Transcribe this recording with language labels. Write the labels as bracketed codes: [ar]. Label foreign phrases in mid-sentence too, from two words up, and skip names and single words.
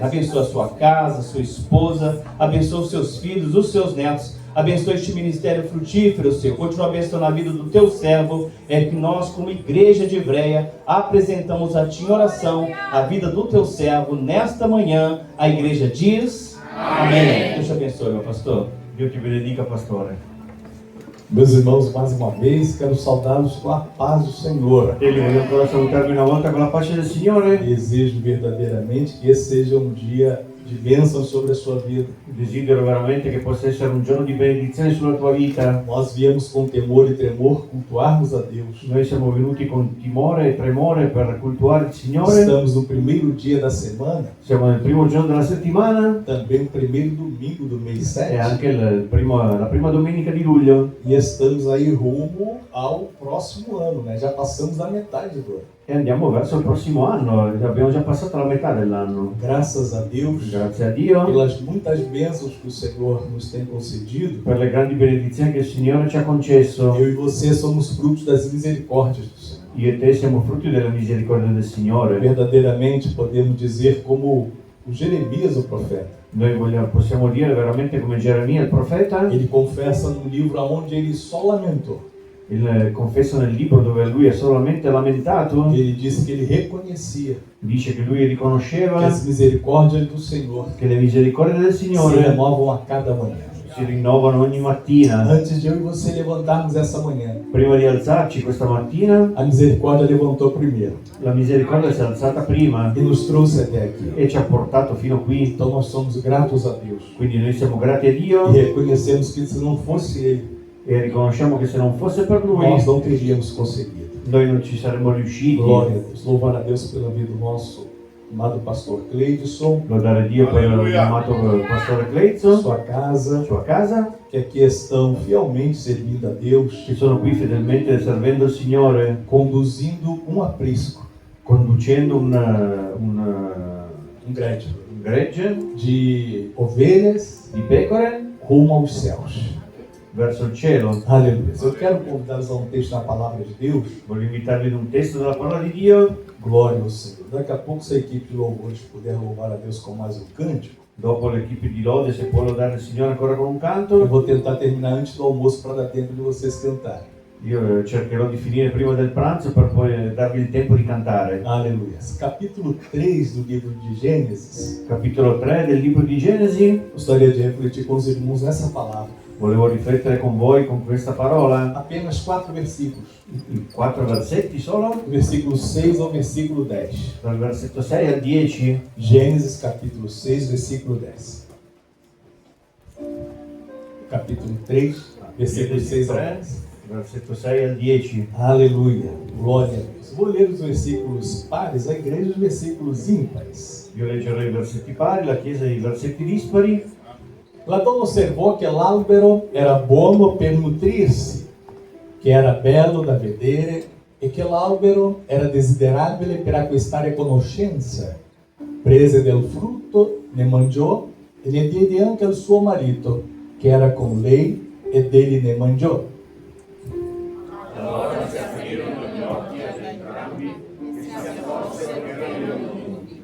[pt] Abençoa a sua casa, a sua esposa, abençoa os seus filhos, os seus netos, abençoa este ministério frutífero, Senhor. Continua abençoando a vida do teu servo, é que nós, como igreja de Ivreia, apresentamos a ti em oração, a vida do teu servo, nesta manhã. A igreja diz, amém. Deus te abençoe, meu pastor. Deus te benedica, pastore. Meus irmãos, mais uma vez, quero saudá-los com a paz do Senhor. [it] Ele voglio ancora salutarvi una volta con la pace del Signore. [pt] Desejo verdadeiramente que esse seja um dia de bênção sobre a sua vida. [it] Desidero veramente che possa essere un giorno di benedizione sulla tua vita. [pt] Nós viemos com temor e tremor cultuarmos a Deus. [it] Noi siamo venuti con timore e tremore per cultuare il Signore. [pt] Estamos no primeiro dia da semana, [it] Siamo nel primo giorno della settimana [pt] também no primeiro domingo do mês e 7. [it] anche la prima domenica di luglio. [pt] E estamos aí rumo ao próximo ano, né? Já passamos da metade do ano. [it] E andiamo verso il prossimo anno, abbiamo già passato la metà dell'anno. [pt] Graças a Deus, [it] Grazie a Dio [pt] pelas muitas bênçãos que o Senhor nos tem concedido. [it] per le grandi benedizioni che il Signore ci ha concesso. [pt] Eu e você somos frutos das misericórdias do Senhor. [it] Io e te siamo frutti della misericordia del Signore. [pt] Verdadeiramente podemos dizer como o Jeremias, o profeta. [it] Noi possiamo dire veramente come Geremia, il profeta, [pt] Ele confessa no livro onde ele só lamentou. [it] il confesso nel libro dove lui è solamente lamentato, [pt] Ele disse que ele reconhecia [it] dice che lui [pt] que [it] riconosceva [pt] as misericórdias do Senhor [it] che le misericordie del [pt] se [it] Signore [pt] renovam a cada manhã. [it] si rinnovano ogni mattina. [pt] Antes de eu e você levantarmos essa manhã, [it] Prima di alzarci questa mattina, [pt] a misericórdia levantou primeiro [it] la misericordia si è alzata prima [pt] e nos trouxe até aqui. [it] e ci ha portato fino qui. [pt] Então nós somos gratos a Deus [it] Quindi noi siamo grati a Dio [pt] e reconhecemos que se não fosse Ele, [it] e riconosciamo che se non fosse per lui, [pt] nós não teríamos conseguido. noi non ci saremmo riusciti. Glória a Deus. Louvar a Deus pela vida do nosso amado pastor Cleidson, [it] Lodare Dio per l'amato pastore Cleizzo, [pt] sua casa, [it] sua casa, [pt] que aqui estão fielmente servindo a Deus, [it] che sono qui fedelmente servendo il Signore, [pt] conduzindo um aprisco, [it] conducendo un gregge gregge [pt] de ovelhas [it] di pecore [pt] rumo aos céus. [it] verso il cielo. [pt] Aleluia. Eu quero convidá-los a um texto na palavra de Deus. [it] Voglio invitarvi ad un testo della parola di Dio. [pt] Glória ao Senhor. Daqui a pouco, se a equipe de louvores puder louvar a Deus com mais um cântico, [it] Dopo l'equipe di lode, se può lodare il Signore ancora con un [pt] eu [it] canto, [pt] vou tentar terminar antes do almoço para dar tempo de vocês cantarem. [it] io cercherò di finire prima del pranzo per poi darvi il tempo di cantare. [pt] Aleluia. Capítulo 3 do livro de Gênesis. [it] Capitolo 3 del libro di Genesi. [pt] Gostaria de refletir com os irmãos nessa palavra. [it] Volevo riflettere con voi con questa parola. [pt] Apenas 4 versículos. [it] 4 versetti solo, [pt] Do versículo 6 ao versículo 10. [it] dal versetto 6 al 10. [pt] Gênesis capítulo 6, versículo 10. Capítulo 3, versículo 6 ao 10. [it] Versetto 6 al 10. [pt] Aleluia. Glória a Deus. Vou ler os versículos pares, a igreja os versículos ímpares. [it] Io leggerò i versetti pari, la Chiesa i versetti dispari. [pt] Platão observou que [it] l'albero era buono per nutrir-se, que era bello da vedere e che l'albero era desiderabile per acquistare conoscenza. Prese del frutto, ne mangiò e ne diede anche al suo marito, che era con lei, e degli ne mangiò. Allora si aprirono gli occhi ad entrambi e si accorsero che erano nudi.